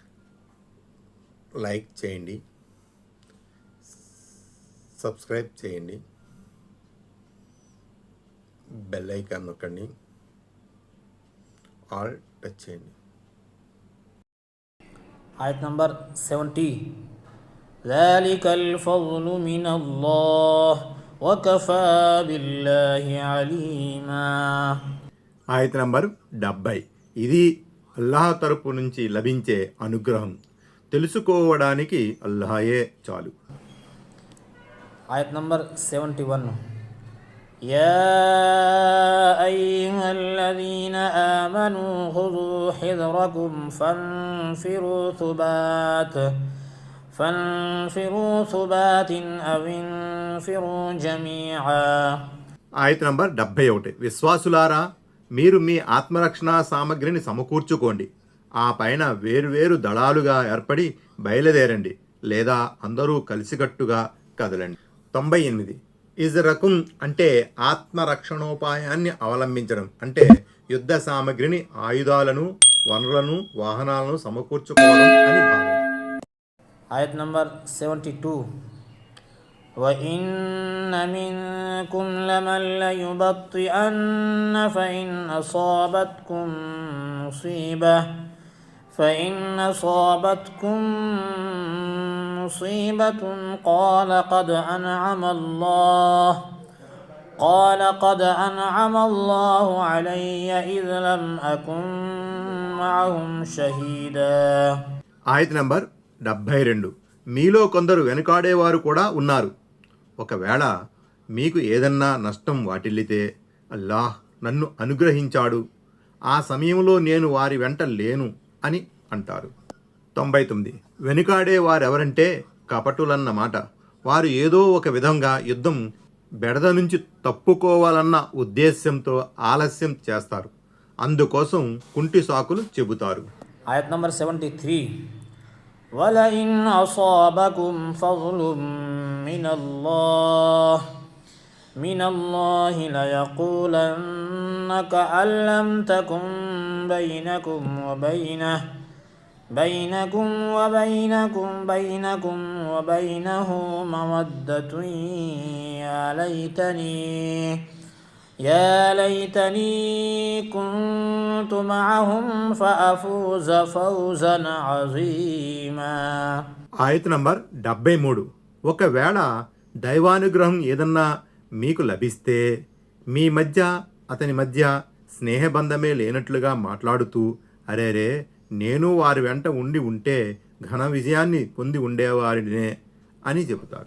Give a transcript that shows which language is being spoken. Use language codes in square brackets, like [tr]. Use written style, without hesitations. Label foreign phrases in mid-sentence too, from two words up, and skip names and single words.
[te] లైక్ చేయండి, సబ్స్క్రైబ్ చేయండి, [en] bell icon [te] నొక్కండి, [en] all touch [te] చేయండి. ఆయత్ నంబర్ 70. [ar] ذلك الفضل من الله وكفى بالله عليما. [te] ఆయత్ నంబర్ 70. ఇది అల్లాహ్ తరపు నుంచి లభించే అనుగ్రహం, తెలుసుకోవడానికి అల్లాహే చాలు. ఆయత్ నంబర్ 71. [ar] يا أيها الذين آمنوا خذوا حذركم فانفروا ثبات أو انفروا جميعا. [te] ఆయత్ నంబర్ 71. విశ్వాసులారా, మీరు మీ ఆత్మరక్షణ సామగ్రిని సమకూర్చుకోండి, ఆ పైన వేరువేరు దళాలుగా ఏర్పడి బయలుదేరండి, లేదా అందరూ కలిసికట్టుగా కదలండి. 98. ఇజ్రకుం అంటే ఆత్మరక్షణోపాయాన్ని అవలంబించడం, అంటే యుద్ధ సామగ్రిని, ఆయుధాలను, వనరులను, వాహనాలను సమకూర్చుకోవడం అని భావం. ఆయత్ నంబర్ 72. [ar] وَإِنَّ مِنكُمْ لَمَن لَّيُبَطِّئَنَّ فإن أصابتكم مصيبة قال قد أنعم الله علي إذ لم أكن معهم شهيدا. [te] ఆయత్ నంబర్ 72. మీలో కొందరు వెనుకాడేవారు కూడా ఉన్నారు. ఒకవేళ మీకు ఏదన్నా నష్టం వాటిల్లితే అల్లాహ్ నన్ను అనుగ్రహించాడు, ఆ సమయంలో నేను వారి వెంట లేను అని అంటారు. 99. వెనుకాడే వారెవరంటే కపటులన్నమాట. వారు ఏదో ఒక విధంగా యుద్ధం బెడద నుంచి తప్పుకోవాలన్న ఉద్దేశ్యంతో ఆలస్యం చేస్తారు, అందుకోసం కుంటి సాకులు చెబుతారు. ఆయత్ నంబర్ 73. [ar] وَلَئِنْ أَصَابَكُمْ فَضْلٌ مِّنَ اللَّهِ لَيَقُولَنَّ كَأَن لَّمْ تَكُن بينكم وبينه مودة يا ليتني كنت معهم فأفوز فوزا عظيما. [te] ఆయత్ నంబర్ 73. ఒకవేళ దైవానుగ్రహం ఏదన్నా మీకు లభిస్తే మీ మధ్య అతని మధ్య స్నేహబంధమే లేనట్లుగా మాట్లాడుతూ, అరేరే నేను వారి వెంట ఉంటే ఘన విజయాన్ని పొంది ఉండేవారినే అని చెబుతారు.